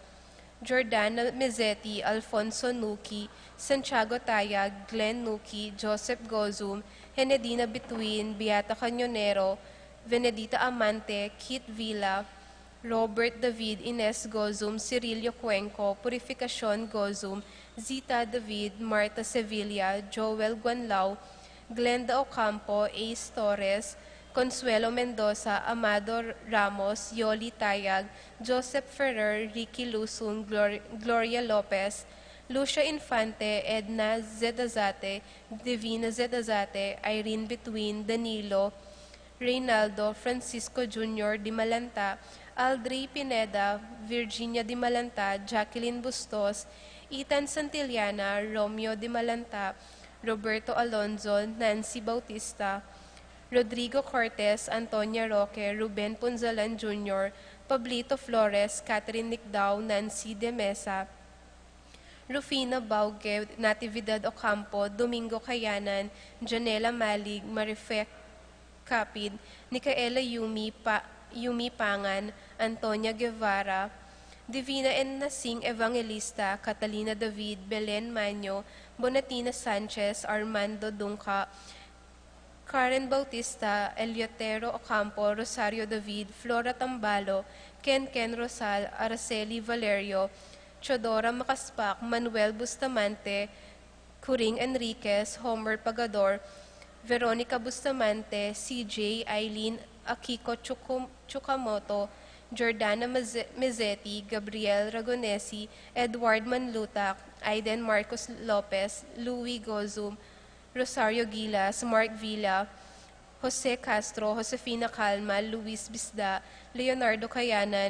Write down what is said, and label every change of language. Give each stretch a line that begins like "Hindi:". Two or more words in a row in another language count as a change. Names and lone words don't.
Pampanga: Jordana Mezzetti, Alfonso Nuki, Santiago Tayag, Glenn Nuki, Joseph Gozum, Henedina Bituin, Beata Cañonero, Venedita Amante, Kit Villa, Robert David, Ines Gozum, Cirilio Cuenco, Purificacion Gozum, Zita David, Marta Sevilla, Joel Guanlao, Glenda Ocampo, Ace Torres, Consuelo Mendoza, Amado Ramos, Yoli Tayag, Joseph Ferrer, Ricky Lusung, Gloria Lopez, Lucia Infante, Edna Zedazate, Divina Zedazate, Irene Between, Danilo, Reynaldo, Francisco Jr. Di Malanta, Aldri Pineda, Virginia Di Malanta, Jacqueline Bustos, Ethan Santillana, Romeo Di Malanta, Roberto Alonzo, Nancy Bautista, Rodrigo Cortez, Antonia Roque, Ruben Punzalan Jr., Pablito Flores, Catherine Nicdao, Nancy De Mesa, Rufina Bauge, Natividad Ocampo, Domingo Kayanan, Janela Malig, Marife Capid, Nicaela Yumi Pangan, Antonia Guevara, Divina N. Nasing Evangelista, Catalina David, Belen Manyo, Bonatina Sanchez, Armando Dungca, Karen Bautista, Eliotero Ocampo, Rosario David, Flora Tambalo, Ken Rosal, Araceli Valerio, Chodora Makaspak, Manuel Bustamante, Kuring Enriquez, Homer Pagador, Veronica Bustamante, CJ, Eileen Akiko Chukamoto, Jordana Mezzetti, Gabriel Ragonesi, Edward Manlutak, Aiden Marcos Lopez, Louis Gozum, Rosario Gilas, Mark Villa, Jose Castro, Josefina Calma, Luis Bisda, Leonardo Cayanan,